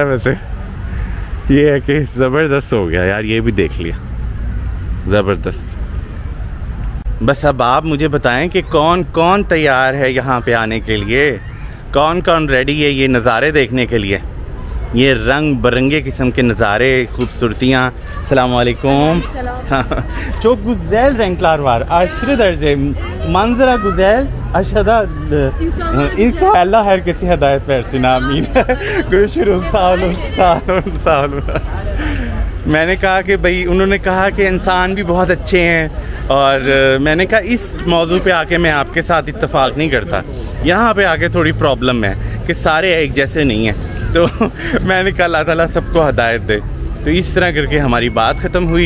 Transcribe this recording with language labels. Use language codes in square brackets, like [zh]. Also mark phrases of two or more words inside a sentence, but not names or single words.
[ur] ویسے یہ ہے کہ زبردست ہو گیا یار، یہ بھی دیکھ لیا، زبردست. بس اب آپ مجھے بتائیں کہ کون کون تیار ہے یہاں پہ آنے کے لیے، کون کون ریڈی ہے یہ نظارے دیکھنے کے لیے، یہ رنگ برنگے قسم کے نظارے، خوبصورتیاں. [ar] السلام عليكم. [tr] Çok güzel renkler var. Aşırı derece manzara güzel. Aşağıda insan Allah herkese hidayet versin. Amin. Görüşürüz. Sağ olun. Sağ olun. Sağ olun. [ur] میں نے کہا کہ بھائی، انہوں نے کہا کہ انسان بھی بہت اچھے ہیں، اور میں نے کہا اس موضوع پہ آکے میں آپ کے ساتھ اتفاق نہیں کرتا، یہاں پہ آکے تھوڑی پرابلم ہے کہ سارے ایک جیسے نہیں ہیں. تو میں نے کہا اللہ تعالیٰ سب کو ہدایت دے۔ تو اس طرح کرکے ہماری بات ختم ہوئی.